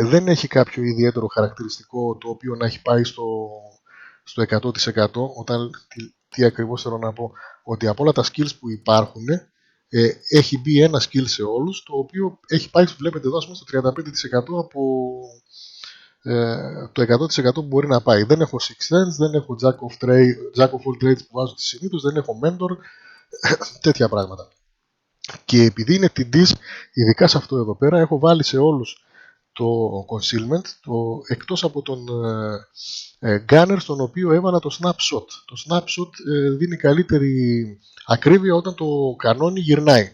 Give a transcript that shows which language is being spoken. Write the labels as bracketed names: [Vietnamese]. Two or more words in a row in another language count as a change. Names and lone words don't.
[Greek] Δεν έχει κάποιο ιδιαίτερο χαρακτηριστικό το οποίο να έχει πάει στο 100%. Τι ακριβώς θέλω να πω? Ότι από όλα τα skills που υπάρχουν έχει μπει ένα skill σε όλους, το οποίο έχει πάει, βλέπετε εδώ, στο 35% από το 100% που μπορεί να πάει. Δεν έχω Sixth Sense, δεν έχω Jack of all trades που βάζω συνήθως, δεν έχω Mentor, τέτοια πράγματα. Και επειδή είναι TDs, ειδικά σε αυτό εδώ πέρα, έχω βάλει σε όλους το concealment, εκτός από τον gunner, στον οποίο έβαλα το snapshot. Το snapshot δίνει καλύτερη ακρίβεια όταν το κανόνι γυρνάει.